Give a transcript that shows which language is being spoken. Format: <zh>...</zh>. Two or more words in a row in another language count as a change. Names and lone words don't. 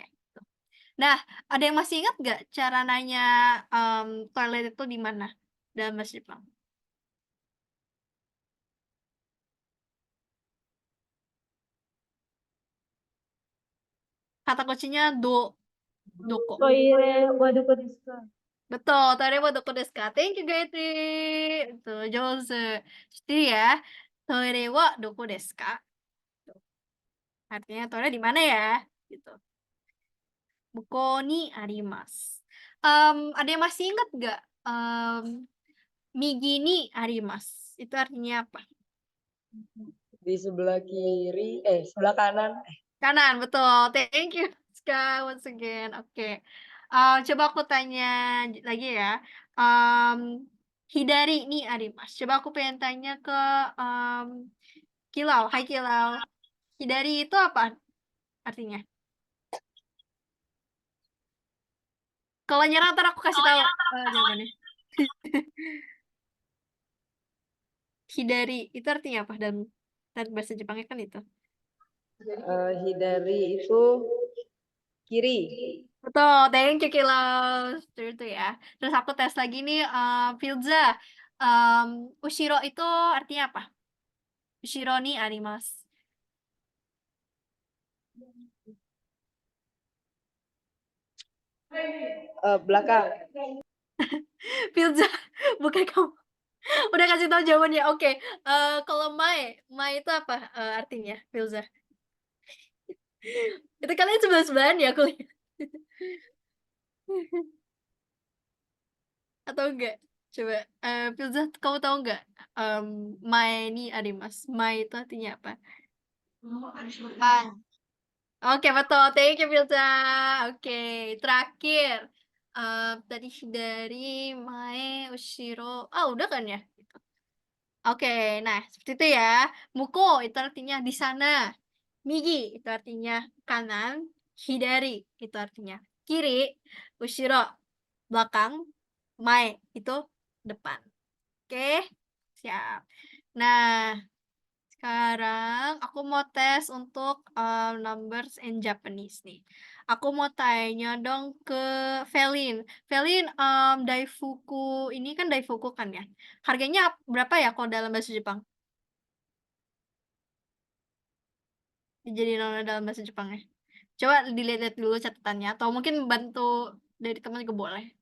<id>Gitu. Nah, ada yang masih ingat nggak cara nanya toilet itu di mana dalam bahasa Jepang? Kata kuncinya doko.</id> <ja>トイレはどこですか? Betul, トイレはどこですか?</ja> <en>Thank you, Gayatri.</en> <id>Itu, Jose. Jadi ya,</id> <ja>トイレはどこですか?</ja> <id>Artinya toilet di mana ya?</id> <ja>Gitu. ぶこにあります.</ja> <id>Ada yang masih ingat nggak?</id> <ja>右にあります.</ja> <id>Itu artinya apa? Di sebelah kiri, sebelah kanan. Kanan, betul.</id> <en>Thank you, Ska, once again.</en> <id>Oke. Coba aku tanya lagi ya.</id> <ja>左にあります.</ja> <id>Coba aku pengen tanya ke Kilau. Hai Kilau. Hidari itu apa artinya? Kalau nyerah ntar aku kasih tahu jawabannya. Hidari itu artinya apa dan bahasa Jepangnya kan itu. Hidari itu kiri. Betul,</id> <en>thank you</en> <id>Kilau. Itu ya. Terus aku tes lagi nih, Filza. Ushiro itu artinya apa?</id> <ja>後ろにあります.</ja> <id>Belakang. Filza, bukan kamu. Udah kasih tahu jawabannya. Oke. Kalau Mai itu apa artinya, Filza? Itu kalian sebelah-sebelahan ya aku lihat. Atau enggak? Coba, Filza, kamu tahu enggak?</id> <ja>前にあります.</ja> <id>Mai itu artinya apa? Oke, betul.</id> <en>Thank you, Filza.</en> <id>Oke, terakhir. Tadi dari Mae, Ushiro. Oh, udah kan ya? Oke, nah seperti itu ya. Muko itu artinya di sana. Migi itu artinya kanan. Hidari itu artinya kiri. Ushiro belakang. Mae itu depan. Oke, siap. Nah, sekarang aku mau tes untuk</id> <en>numbers in Japanese</en> <id>nih. Aku mau tanya dong ke Velin. Velin, Daifuku ini kan Daifuku kan ya? Harganya berapa ya kalau dalam bahasa Jepang? Jadi nama dalam bahasa Jepangnya. Coba dilihat dulu catatannya atau mungkin bantu dari teman juga boleh.</id>